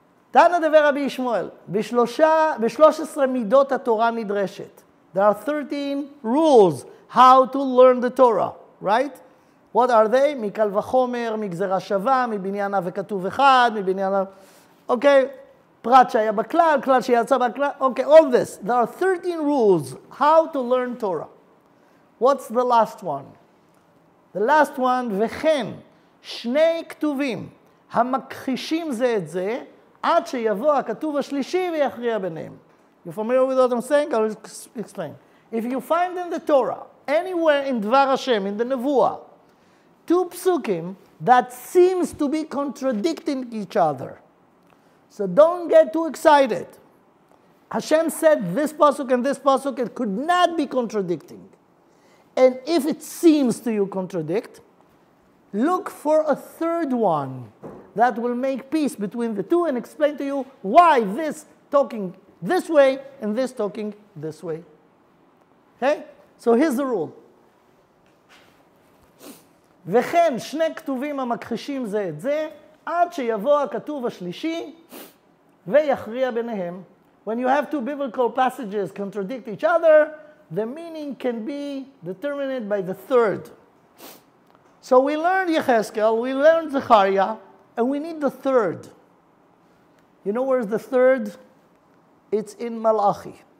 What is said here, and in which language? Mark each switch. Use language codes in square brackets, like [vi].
[he] תנא דבר רבי ישמעאל, ב-13 מידות התורה נדרשת. [en] There are 13 rules how to learn the Torah, right? What are they? [he] מקל וחומר, מגזרה שווה, מבניין וכתוב אחד, מבניין... Okay, פרט שהיה בכלל, כלל שיצא בכלל, [en] okay, all this. There are 13 rules how to learn Torah. What's the last one? The last one, [he] וכן, שני כתובים, המכחישים זה את זה, עד שיבוא הכתוב השלישי ויכריע ביניהם. [en] You familiar with what I'm saying? I'll explain. If you find in the Torah, anywhere in Dvar Hashem, in the Nevuah, 2 psukim that seems to be contradicting each other. So don't get too excited. Hashem said this pasuk and this pasuk, it could not be contradicting. And if it seems to you contradict, look for a third one that will make peace between the two and explain to you why this talking this way and this talking this way. Okay? So here's the rule. [he] וכן שני כתובים המכחישים זה את זה, עד שיבוא הכתוב השלישי ויכריע ביניהם. [en] When you have two biblical passages contradict each other, the meaning can be determined by the third. So we learned Yechezkel, we learned Zechariah, and we need the third. You know where's the third? It's in Malachi.